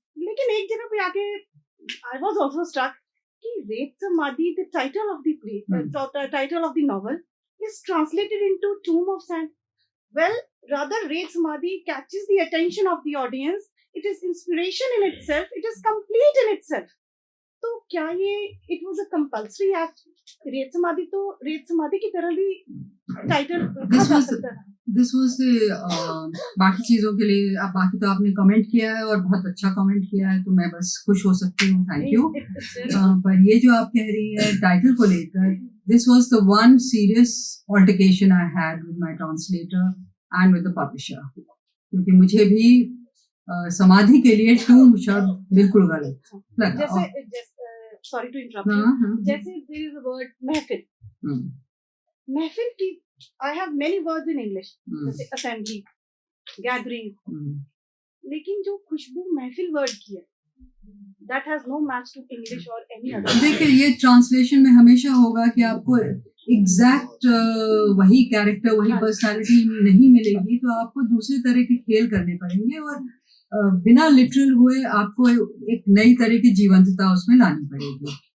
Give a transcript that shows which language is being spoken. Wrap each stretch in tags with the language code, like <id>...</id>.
<hi>लेकिन एक जगह पे आके</hi> <en>I was also struck कि Red Samadhi, the title of the play, title of the novel, is translated into Tomb of Sand. Well, rather Red Samadhi catches the attention of the audience. It is inspiration in itself. It is complete in itself.</en> <hi>तो क्या ये</hi> <en>it was a compulsory act?</en> <hi>Red Samadhi तो Red Samadhi की तरह भी title रखा जा सकता है.</hi> <en>this was</en> <hi>बाकी चीजों के लिए, अब बाकी तो आपने कमेंट किया है और बहुत अच्छा कमेंट किया है, तो मैं बस खुश हो सकती हूँ, थैंक यू. पर ये जो आप कह रही है टाइटल को लेकर,</hi> <en>this was the one serious altercation I had with my translator and with the publisher,</en> <hi>क्योंकि मुझे भी समाधि के लिए टूम शब्द बिल्कुल गलत लगा.</hi> <en>जैसे sorry to interrupt, जैसे there is a word mehfil.</en> <hi>महफिल की</hi> <en>I have many words in English, जैसे assembly, gathering,</en> <hi>लेकिन जो खुशबू महफिल वर्ड की है,</hi> <en>that has no match to English or any other.</en> <hi>देखिए, ये ट्रांसलेशन में हमेशा होगा कि आपको एग्जैक्ट वही कैरेक्टर, वही पर्सनालिटी नहीं मिलेगी, तो आपको दूसरे तरह के खेल करने पड़ेंगे, और बिना लिटरल हुए आपको एक नई तरह की जीवंतता उसमें लानी पड़ेगी.</hi>